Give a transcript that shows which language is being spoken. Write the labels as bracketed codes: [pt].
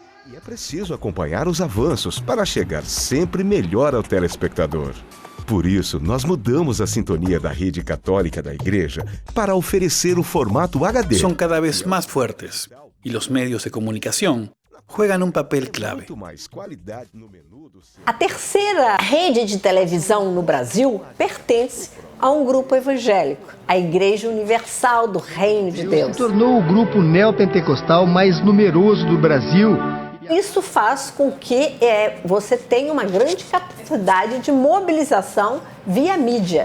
[pt] E é preciso acompanhar os avanços para chegar sempre melhor ao telespectador. Por isso, nós mudamos a sintonia da rede católica da igreja para oferecer o formato HD. [es] Son cada vez más fuertes y los medios de comunicación juegan un papel clave. [pt] A terceira rede de televisão no Brasil pertence a um grupo evangélico, a Igreja Universal do Reino de Deus. Se tornou o grupo neopentecostal mais numeroso do Brasil. Isso faz com que você tenha uma grande capacidade de mobilização via mídia.